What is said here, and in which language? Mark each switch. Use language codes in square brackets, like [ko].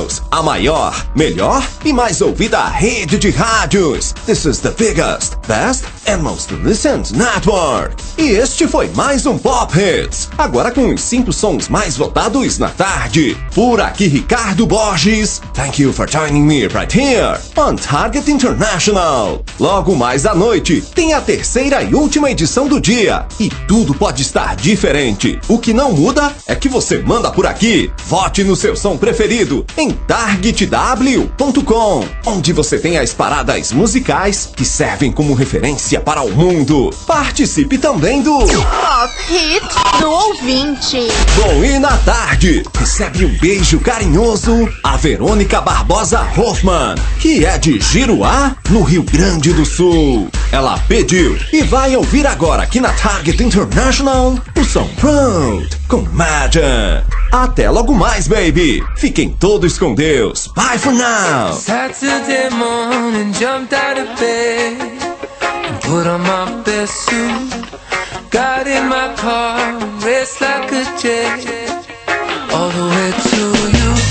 [pt] A maior, melhor e mais ouvida rede de rádios. [en] This is the biggest, best and most listened network. [pt] E este foi mais um Pop Hits. Agora com os 5 sons mais votados na tarde. Por aqui, Ricardo Borges. [en] Thank you for joining me right here on Target International. [pt] Logo mais à noite, tem a terceira e última edição do dia. E tudo pode estar diferente. O que não muda é que você manda por aqui. Vote no seu som preferido em targetw.com, onde você tem as paradas musicais que servem como referência para o mundo. Participe também do Pop Hit do Ouvinte. Bom, e na tarde, recebe um beijo carinhoso a Verônica Barbosa Hoffman, que é de Giruá, no Rio Grande do Sul. Ela pediu e vai ouvir agora aqui na Target International o som Proud com Magic. Até logo mais, baby. Fiquem todos com Deus. [en] Bye for now. Saturday morning, jumped out of bed and put on my best suit. Got in my car, raced like a jet all the way to you.